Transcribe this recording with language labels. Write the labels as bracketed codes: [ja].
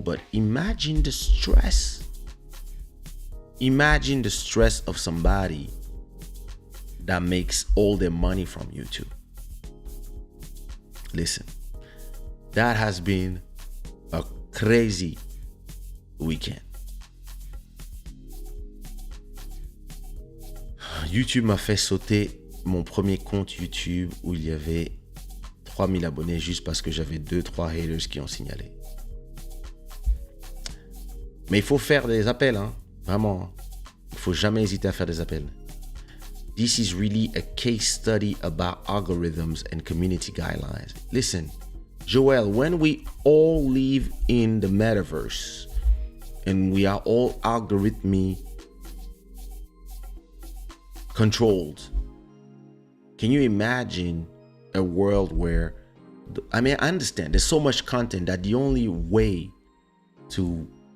[en] But imagine the stress. Imagine the stress of somebody that makes all their money from YouTube. Listen, that has been a crazy weekend. [fr] YouTube m'a fait sauter mon premier compte YouTube où il y avait 3000 abonnés, juste parce que j'avais 2-3 haters qui ont signalé. Mais il faut faire des appels, hein. Vraiment, il faut jamais hésiter à faire des appels. [en] This is really a case study about algorithms and community guidelines. Listen, Joel, when we all live in the metaverse and we are all algorithmically controlled, can you imagine a world where, I mean, I understand there's so much content that the only way to